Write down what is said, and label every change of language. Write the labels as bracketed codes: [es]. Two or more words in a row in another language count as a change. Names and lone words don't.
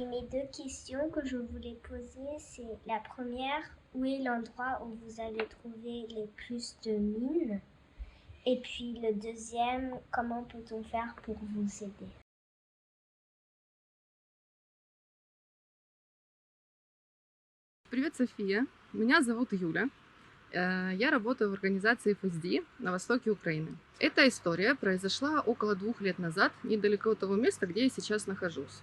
[fr] les deux questions que je voulais poser, c'est la première, où est l'endroit où vous avez trouvé les plus de mines? Et puis le deuxième, comment peut-on faire pour vous aider? [ru] Привет, София. Меня зовут Юля. Я работаю в организации FSD на востоке Украины. Эта история произошла около 2 лет назад, недалеко от того места, где я сейчас нахожусь.